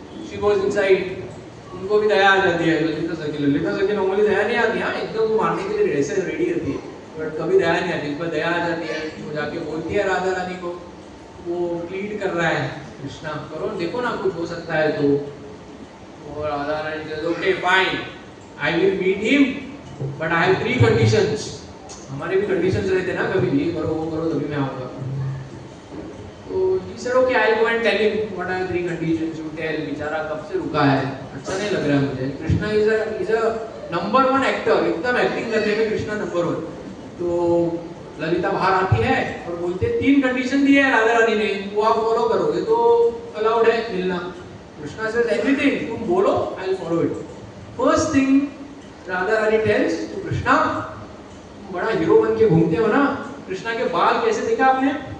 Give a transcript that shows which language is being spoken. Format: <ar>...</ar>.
<en>she goes inside,</en> <hi>उनको भी दया आ जाती है। ललिता सखी नॉर्मली दया नहीं आती, हाँ एकदम वो मारने के लिए ऐसे रेडी रहती है, बट कभी दया नहीं आती। इस पर दया आ जाती है, वो जाके बोलती है राधा रानी को, वो प्लीड कर रहा है कृष्णा करो, देखो ना कुछ हो सकता है तो।</hi> <en>और Radha Rani says okay fine, I will meet him but I have 3 conditions.</en> <hi>हमारे भी कंडीशंस रहते हैं ना, कभी ये करो वो करो तभी मैं आऊंगा।</hi> <en>तो he said okay I'll go and tell him what are 3 conditions you tell।</en> <hi>बेचारा कब से रुका है, अच्छा नहीं लग रहा है मुझे।</hi> <en>Krishna is a number 1 actor,</en> <hi>एकदम एक्टिंग करने में कृष्णा नंबर 1। तो ललिता बाहर आती है और बोलते 3 कंडीशन दी है राधा रानी ने, वो आप फॉलो करोगे तो अलाउड है मिलना।</hi> <en>Krishna says everything,</en> <hi>तुम बोलो</hi> <en>I will follow it. First thing Radha Rani tells to Krishna,</en> <hi>बड़ा हीरो बन के घूमते हो ना, कृष्णा के बाल कैसे देखा आपने?</hi>